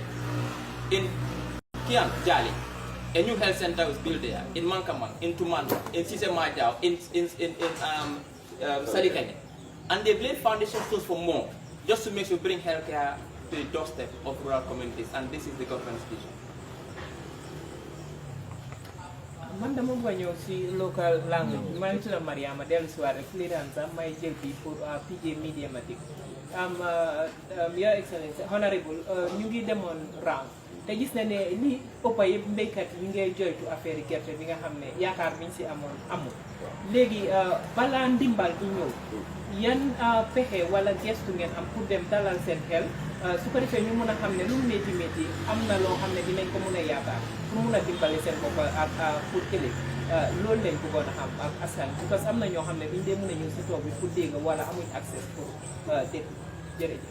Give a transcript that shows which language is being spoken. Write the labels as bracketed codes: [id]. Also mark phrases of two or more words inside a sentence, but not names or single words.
[en] In Kiang, Jali, a new health center was built there. In Mankamang, in Tumanda, in Sisemajao, in Sarikanye. And they've laid foundation stones for more, just to make sure we bring healthcare to the doorstep of rural communities, and this is the government's vision. [wo] Man dama bëgg ñëw si [en] local language [wo] maa ngi tudd Mariama dellu si waat rek clearance may jël bi pour PJ Mediamatic [en] Your Excellency Honorable [wo] ñu ngi demoon round te gis na ne li ëpp yëpp mbéykat yi ngay joytu affaire gerte bi nga xam ne yaakaar biñ si amoon amul léegi balaa ndimbal bi ñëw yan pexe wala gestu ngeen am pour dem dalal seen xel su ko defee ñu mun a xam ne lu métti métti am na loo xam ne dinañ ko mun a yaakaar pour mun a dimbale seen bopp ak pour ëllëg loolu lañ bëggoon a xam ak askan [fr] parce que [wo] am na ñoo xam ne duñ dee mun a ñëw si toog bi pour dégg wala amuñ [fr] accès pour [wo] dégg jërëjëf.